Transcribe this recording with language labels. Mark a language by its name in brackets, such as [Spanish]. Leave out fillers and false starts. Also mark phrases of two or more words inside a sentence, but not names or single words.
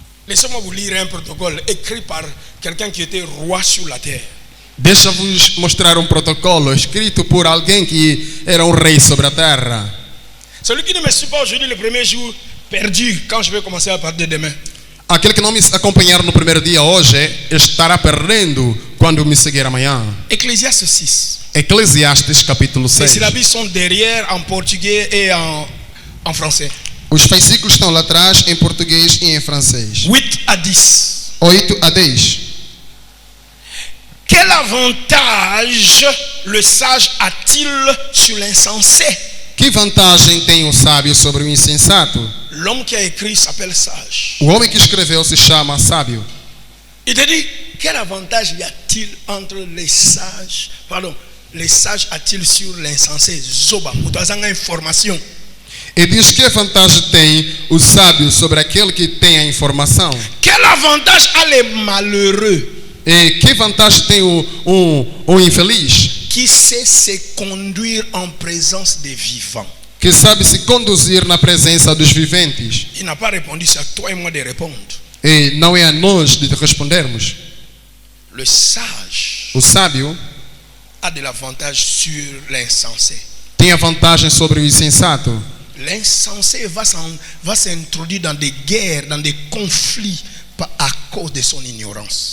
[French] Laissez-moi vous lire un protocole écrit par quelqu'un qui était roi sur la terre. [Portuguese] Deixa-vos mostrar um protocolo escrito por alguém que era um rei sobre a terra. [French] Celui qui ne me suit pas aujourd'hui, le premier jour, perdu quand je vais commencer à partir de demain. [Portuguese] Aquele que não me acompanhar no primeiro dia hoje estará perdendo quando me seguir amanhã. [French] Ecclésiaste 6. [Portuguese] Eclesiastes capítulo [French] Les [Portuguese] 6. [French] syllabes sont derrière en portugais et en français. [Portuguese] Os versículos estão lá atrás em português e em francês. [French] 8 à 10. [Portuguese] 8 a 10. [French] Quel avantage le sage a-t-il sur l'insensé? [Portuguese] Que vantagem tem o sábio sobre o insensato? [French] L'homme qui a écrit s'appelle sage. [Portuguese] O homem que escreveu se chama sábio. [French] Il te dit, quel avantage y a-t-il entre les sages? Pardon, les sages a-t-il sur l'insensé? Zoba, vous avez une information. [Portuguese] E diz que vantagem tem o sábio sobre aquele que tem a informação? [French] Quel avantage a les malheureux? [Portuguese] E que vantagem tem o infeliz? [French] Qui sait se conduire en présence des vivants. [Portuguese] Que sabe se conduzir na presença dos viventes. [French] Il n'a pas répondu, c'est à toi et moi de répondre. [Portuguese] E não é a nós de respondermos. [French] Le sage [Portuguese] O sábio [French] a de l'avantage sur l'insensé. [Portuguese] tem a vantagem sobre o insensato. [French] L'insensé va s'introduire dans des guerres, dans des conflits à cause de son ignorance.